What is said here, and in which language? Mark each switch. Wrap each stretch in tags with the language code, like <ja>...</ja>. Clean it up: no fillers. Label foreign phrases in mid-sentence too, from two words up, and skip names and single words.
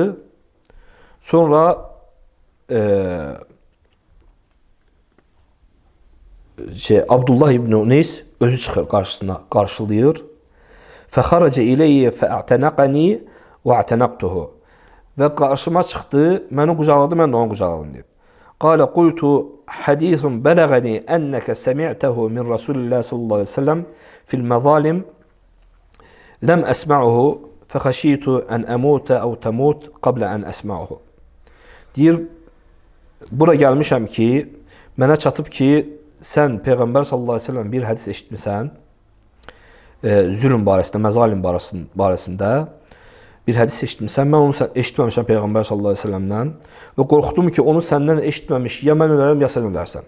<az>Sonra Abdullah ibn Uneys özü çıxır qarşısına, qarşılayır.</az> <ar>فخرج إلي فاعتنقني واعتنقته.</ar> <az>Və qarşıma çıxdı, məni qucaqladı, mən də onu qucaqladım deyib.</az> <ar>قال قلت حديث بلغني أنك سمعته من رسول الله صلى الله عليه وسلم في المظالم لم أسمعه فخشيت أن أموت أو تموت قبل أن أسمعه.</ar> <az>Deyir, bura gəlmişəm ki, mənə çatıb ki, sən Peyğəmbər</az> <ar>صلى الله عليه وسلم</ar> <az>bir hədis eşitmisən, zülm barəsində, məzalim barəsində bir hədis eşitmisən, mən onu eşitməmişəm Peyğəmbər</az> <ar>صلى الله عليه وسلم</ar> <az>və qorxdum ki, onu səndən eşitməmiş, ya mən ölərəm, ya sən ölərsən.</az>